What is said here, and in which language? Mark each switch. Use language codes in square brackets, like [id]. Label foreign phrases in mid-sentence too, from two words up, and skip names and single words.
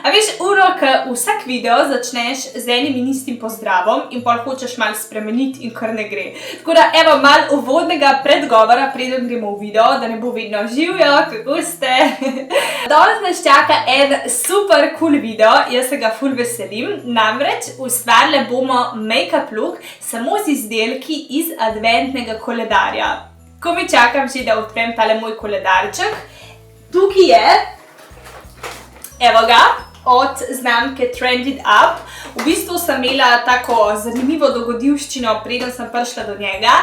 [sl] A veš, Uro, ko vsak video začneš z enim in istim pozdravom in pol hočeš malo spremeniti in kar ne gre. Tako da, evo, malo uvodnega predgovora, preden gremo v video, da ne bo vedno živjo, kako ste. Danes nas čaka en super cool video, jaz se ga ful veselim. Namreč ustvarile bomo [en] make-up look [sl] samo z izdelki iz adventnega koledarja. Ko mi čakam že, da odprem tale moj koledarček. Tukaj je, evo ga, od znamke Trended Up. V bistvu sem imela tako zanimivo dogodivščino, preden sem prišla do njega.